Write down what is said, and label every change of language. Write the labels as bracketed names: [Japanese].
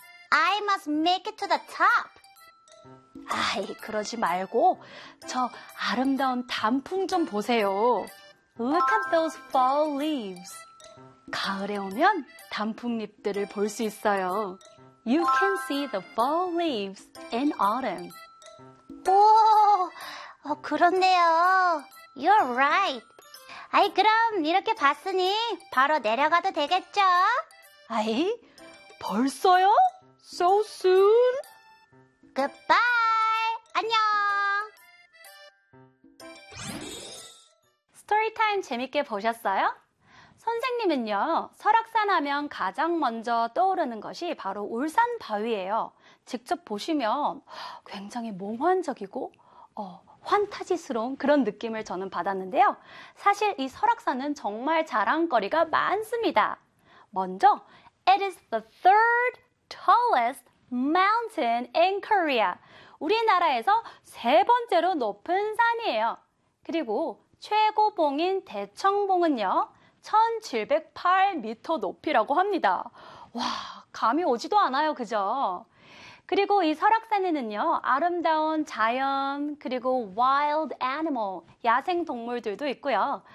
[English] I must make it to the top. [Korean] 아이, 그러지 말고 저 아름다운 단풍 좀 보세요. [English] Look at those fall leaves. [Korean] 가을에 오면 단풍잎들을 볼 수 있어요. [English] You can see the fall leaves in autumn. [Korean] 오, 그렇네요. [English] You're right. [Korean] 아이, 그럼 이렇게 봤으니 바로 내려가도 되겠죠? 아이, 벌써요? [English] So soon? Goodbye. 안녕. [Korean] 스토리타임 재밌게 보셨어요? 선생님은요, 설악산 하면 가장 먼저 떠오르는 것이 바로 울산 바위예요. 직접 보시면 굉장히 몽환적이고 환타지스러운 그런 느낌을 저는 받았는데요. 사실 이 설악산은 정말 자랑거리가 많습니다. [English] 먼저, It is the third tallest mountain in Korea. [Korean] 우리나라에서 세 번째로 높은 산이에요. 그리고 최고봉인 대청봉은요, 1708m 높이라고 합니다. 와, 감이 오지도 않아요, 그죠? 그리고 이 설악산에는요, 아름다운 자연, 그리고 wild animal, 야생동물들도 있고요.